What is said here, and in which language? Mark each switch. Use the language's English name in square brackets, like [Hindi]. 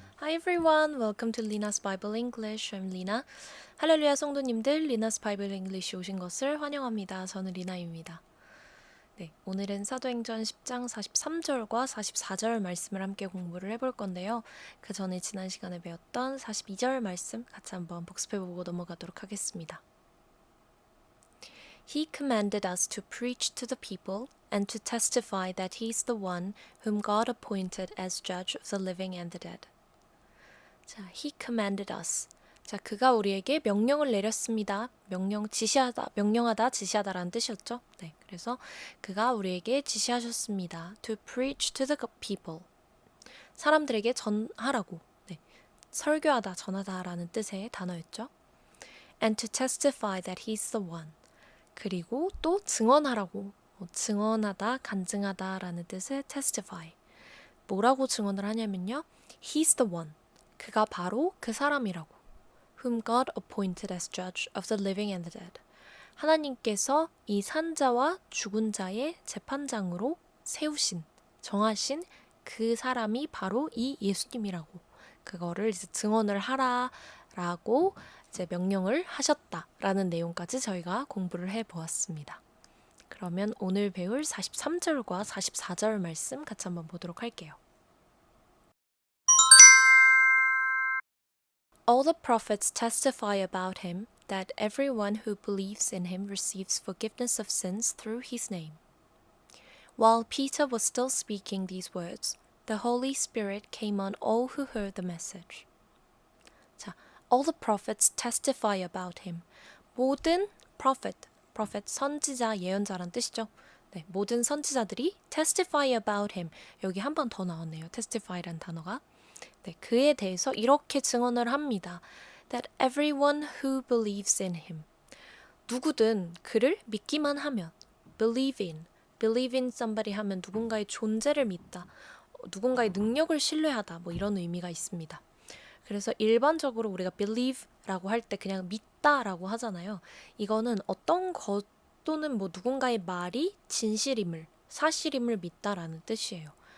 [English] everyone, welcome to Lina's Bible English. I'm Lina. [Korean] 할렐루야 성도님들, Lina's Bible English 오신 것을 환영합니다. 저는 리나입니다. 네, 오늘은 사도행전 10장 43절과 44절 말씀을 함께 공부를 해볼 건데요. 그 전에 지난 시간에 배웠던 42절 말씀 같이 한번 복습해보고 넘어가도록 하겠습니다. [English] He commanded us to preach to the people and to testify that he is the one whom God appointed as judge of the living and the dead. 자, he commanded us. [Korean] 자, 그가 우리에게 명령을 내렸습니다. 명령하다, 지시하다라는 뜻이었죠. 네, 그래서 그가 우리에게 지시하셨습니다. [English] To preach to the people. [Korean] 사람들에게 전하라고. 네, 설교하다, 전하다라는 뜻의 단어였죠. [English] And to testify that he's the one. [Korean] 그리고 또 증언하라고. 증언하다, 간증하다라는 뜻의 testify. 뭐라고 증언을 하냐면요. [English] He's the one. [Korean] 그가 바로 그 사람이라고. [English] Whom God appointed as judge of the living and the dead. [Korean] 하나님께서 이 산자와 죽은 자의 재판장으로 세우신, 정하신 그 사람이 바로 이 예수님이라고. 그거를 이제 증언을 하라라고 이제 명령을 하셨다라는 내용까지 저희가 공부를 해보았습니다. 그러면 오늘 배울 43절과 44절 말씀 같이 한번 보도록 할게요. [English] All the prophets testify about him that everyone who believes in him receives forgiveness of sins through his name. While Peter was still speaking these words, the Holy Spirit came on all who heard the message. 자, all the prophets testify about him. [Korean] 모든 prophet 선지자, 예언자란 뜻이죠. 네, 모든 선지자들이 [English] testify about him. [Korean] 여기 한 번 더 나왔네요. testify란 단어가. 네, 그에 대해서 이렇게 증언을 합니다. [English] That everyone who believes in him. [Korean] 누구든 그를 믿기만 하면 [English] believe in somebody [Korean] 하면 누군가의 존재를 믿다. 누군가의 능력을 신뢰하다. 뭐 이런 의미가 있습니다. 그래서 일반적으로 우리가 believe라고 할 때 그냥 믿다라고 하잖아요. 이거는 어떤 것 또는 뭐 누군가의 말이 진실임을, 사실임을 믿다라는 뜻이에요.